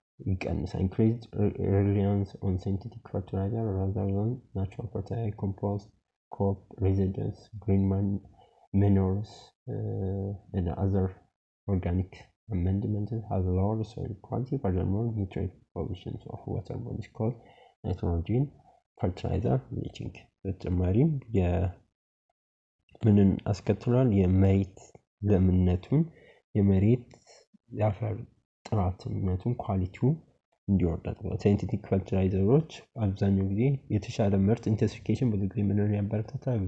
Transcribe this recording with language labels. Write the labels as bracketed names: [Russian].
[Amharic] ይቀንሳል። [English] increased reliance on synthetic fertilizer rather than natural fertilizer, compost, crop residues, green manures and other organic amendments have lower soil quality. Furthermore, nutrient pollution of water bodies called nitrogen fertilizer leaching [Amharic] በተጨማሪም ምንን አስከትሏል? የመሬት ለምነቱን የመሬት የአፈር ጥራትነቱን ኳሊቲው እንዲወርድ አድርገዋል። ሳይንቲፊክ ፈርቲላይዘሮች አብዛኛው ጊዜ የተሻለ ምርት ኢንተንሲፊኬሽን ብዙ ጊዜ ምንን ያበረታታል?